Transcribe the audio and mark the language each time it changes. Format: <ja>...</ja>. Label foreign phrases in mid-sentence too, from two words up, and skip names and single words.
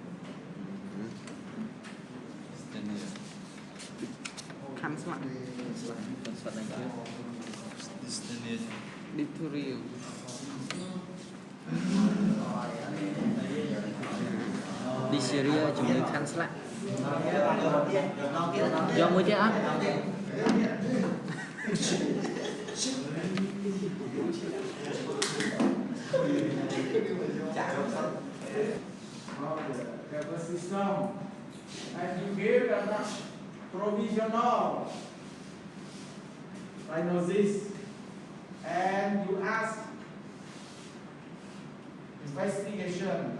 <en>Cross-fat nature.</en> <km>Dysphoria. Dysphoria ជំងឺខាន់ស្លាក់យកមួយទៀតអត់</km> <en>nervous system, and you give a provisional diagnosis, and you ask investigation.</en>